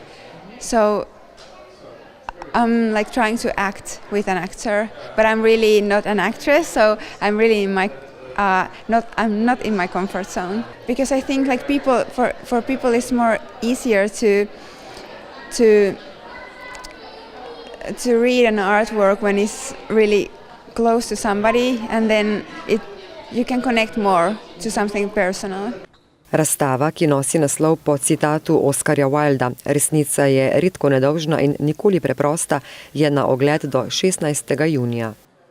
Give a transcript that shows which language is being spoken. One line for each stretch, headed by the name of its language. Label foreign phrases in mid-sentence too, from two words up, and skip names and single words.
English: So I'm like trying to act with an actor, but I'm really not an actress, so I'm really in my I'm not in my comfort zone, because I think like for people it's more easier to read an artwork when it's really close to somebody, and then you can connect more to something personal.
Slovenian: Razstava, ki nosi naslov po citatu Oskarja Wilda, resnica je redko nedolžna in nikoli preprosta, je na ogled do 16. junija.